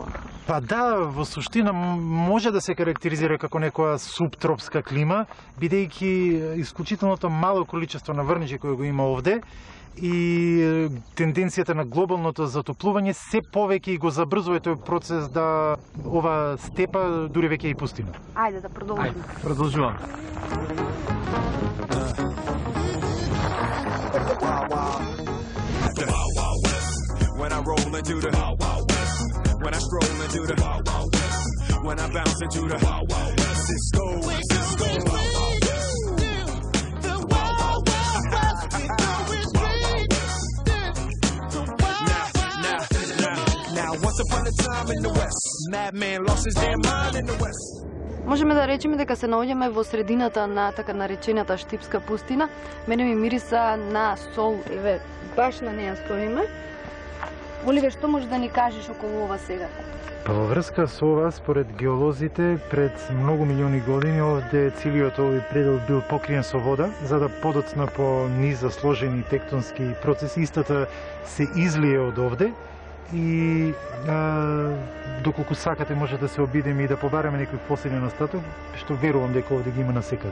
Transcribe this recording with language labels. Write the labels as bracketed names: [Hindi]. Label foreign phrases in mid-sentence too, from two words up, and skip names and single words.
[Macedonian] Па да, во суштина може да се карактеризира како некоја субтропска клима, бидејќи исклучителното мало количество на врнежи кој го има овде и тенденцијата на глобалното затоплување се повеќе и го забрзува тој процес да ова степа дури веќе и пустина. Ајде да продолжиме. Ајде, продолжуваме. [English] When I roll into the Wild Wild West, when I stroll into the Wild Wild West, when I bounce into the Wild Wild West, Cisco, Cisco, Wild Wild West, the Wild Wild West, we know it's now, once upon a time in the West, madman lost his damn mind in the West. [Macedonian] Можеме да речеме дека се наоѓаме во средината на така наречената Штипска пустина. Мене ми мириса на сол, еве, баш на неја стоиме. Оливер, што може да ни кажеш околу ова сега? Па во врска со ова, според геолозите, пред многу милиони години овде целиот овој предел бил покриен со вода, за да подоцна по низа сложени тектонски процеси, истата се излие од овде и доколку сакате може да се обидеме и да побараме некој фосилен остаток, што верувам дека овде ги има насекаде.